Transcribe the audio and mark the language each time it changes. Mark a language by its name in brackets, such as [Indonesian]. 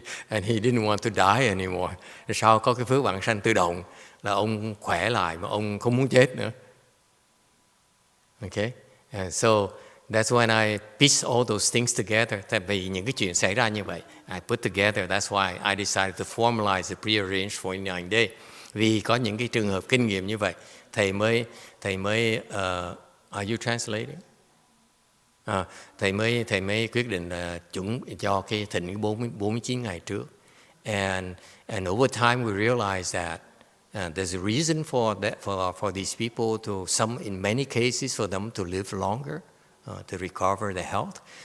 [English] and he didn't want to die anymore. [Vietnamese] Sau có cái phước vãng sanh tự động là ông khỏe lại mà ông không muốn chết nữa. [English] Okay? And so that's when I piece all those things together. [Vietnamese] Tại vì những cái chuyện xảy ra như vậy, [English] I put together. That's why I decided to formalize the prearranged 49 day. [Vietnamese] Vì có những cái trường hợp kinh nghiệm như vậy, thầy mới [English] are you translating? [Vietnamese] Thầy mới quyết định là chuẩn cho cái thịnh 49 ngày trước. [English] And over time we realized that there's a reason for that for these people in many cases for them to live longer, to recover their health.